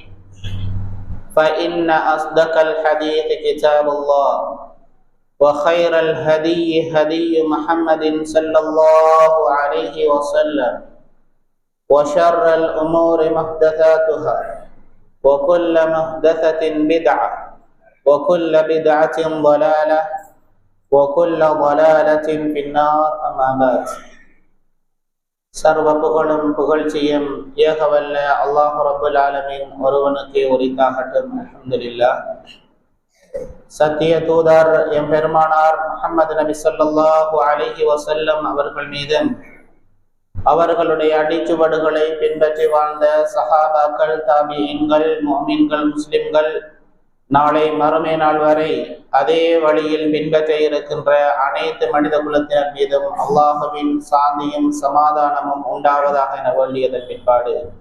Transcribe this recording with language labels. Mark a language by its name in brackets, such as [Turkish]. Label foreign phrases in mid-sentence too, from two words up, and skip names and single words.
[Arabic] فإن أصدق الحديث كتاب الله، وخير الهدي هدي محمد صلى الله عليه وسلم، وشر الأمور محدثاتها، وكل محدثة بدعة، وكل بدعة ضلالة، وكل ضلالة في النار. أما بعد. [Tamil] சர்வ புகழும் புகழ்ச்சியும் ஏகவல்ல அல்லாஹ் [Arabic] رب العالمين [Tamil] ஒருவனுக்கே உரித்தாகட்டும். அல்ஹம்துலில்லாஹ். சத்திய தூதர் எம்பெருமானார் முஹம்மது நபி [Arabic] صلى الله عليه وسلم [Tamil] அவர்கள் மீதும் அவர்களுடைய அடிச்சுவடுகளை பின்பற்றி வாழ்ந்த சஹாபாக்கள், தாபிஈன்கள், முஃமின்கள், முஸ்லிம்கள், நாளை மறுமை நாள் வரை அதே வழியில் பின்பற்ற இருக்கின்ற அனைத்து மனித குலத்தினர் மீதும் அல்லாஹுவின் சாந்தியும் சமாதானமும் உண்டாவதாக என வேண்டியதன் பிற்பாடு,